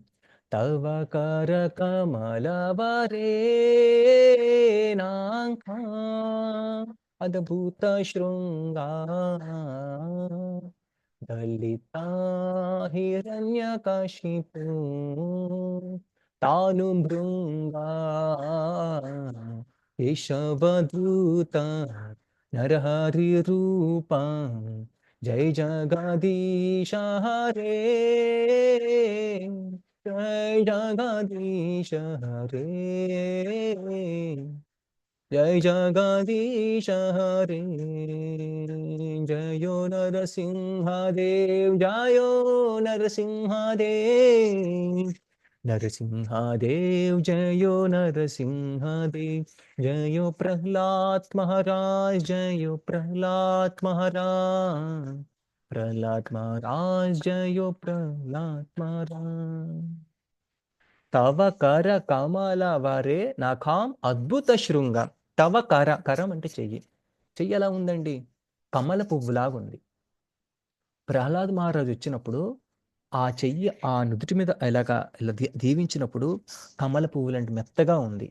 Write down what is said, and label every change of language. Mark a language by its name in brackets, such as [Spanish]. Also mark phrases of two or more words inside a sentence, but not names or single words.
[Sanskrit] తవ కర కమలవరేణాంకా అద్భుత శృంగా దళితా హిరణ్యకశిపూ తాను భృంగా కేశవధూత నరహరి రూప జై జగదీశ హరే జై జగదీశ హరే जय जगदीश हरे जयो नरसिंहदेव जयो नरसिंहदेव नरसिंहदेव जयो नरसिंहदेव जयो प्रह्लाद महाराज जयो प्रह्लाद महाराज प्रह्लाद महाराज जयो प्रह्लाद महाराज తవ కర కమల వరే నఖాం అద్భుత శృంగ. తవ కర, [Telugu] కరం అంటే చెయ్యి. చెయ్యి ఎలా ఉందండి? కమల పువ్వులాగా ఉంది. ప్రహ్లాద్ మహారాజు వచ్చినప్పుడు ఆ చెయ్యి ఆ నుదుటి మీద ఇలాగా ఇలా దీవించినప్పుడు కమల పువ్వులంటే మెత్తగా ఉంది.